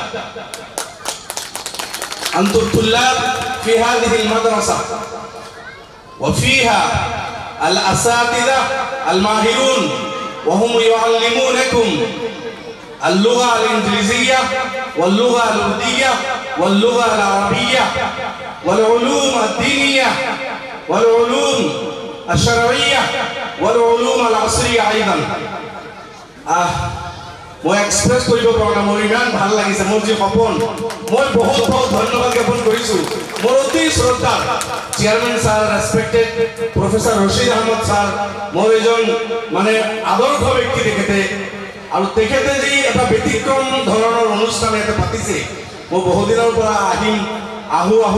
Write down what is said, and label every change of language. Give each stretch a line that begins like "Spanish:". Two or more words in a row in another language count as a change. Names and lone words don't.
Arabic: أنتم طلاب في هذه المدرسة وفيها الأساتذة الماهرون وهم يعلمونكم اللغة الإنجليزية واللغة الأردية واللغة العربية والعلوم الدينية والعلوم الشرعية والعلوم العصرية أيضا
Assamese: মই এক্সপ্ৰেছ কৰিব পৰা নাই মোৰ ইমান ভাল লাগিছে মোৰ যি সপোন মই বহুত বহুত ধন্যবাদ জ্ঞাপন কৰিছোঁ মোৰ অতি শ্ৰদ্ধা চেয়াৰমেন ছাৰ ৰেসপেক্টেড প্ৰফেসৰ ৰশিদ আহমদ ছাৰ মোৰ এজন মানে আদৰ্শ ব্যক্তি তেখেতে আৰু তেখেতে যি এটা ব্যতিক্ৰম ধৰণৰ অনুষ্ঠান ইয়াতে পাতিছে মই বহুদিনৰ পৰা আহু